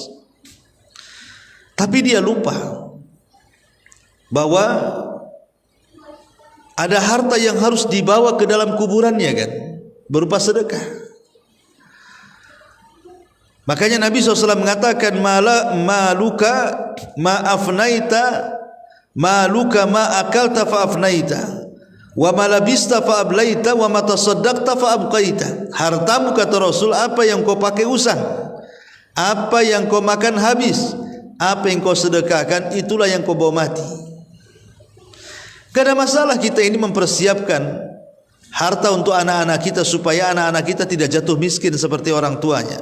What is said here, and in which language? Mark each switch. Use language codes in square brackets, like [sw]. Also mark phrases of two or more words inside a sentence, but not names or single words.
[id] Tapi dia lupa bahwa ada harta yang harus dibawa ke dalam kuburannya kan, berupa sedekah. Makanya Nabi SAW mengatakan [ar] مالك ما أفنيت مالك ما أكلت فأفنيت وما لبست فأبليت وما تصدقت فأبقيت. [id] Hartamu, kata Rasul, apa yang kau pakai usang, apa yang kau makan habis, apa yang kau sedekahkan, itulah yang kau bawa mati. Gak ada masalah kita ini mempersiapkan harta untuk anak-anak kita supaya anak-anak kita tidak jatuh miskin seperti orang tuanya.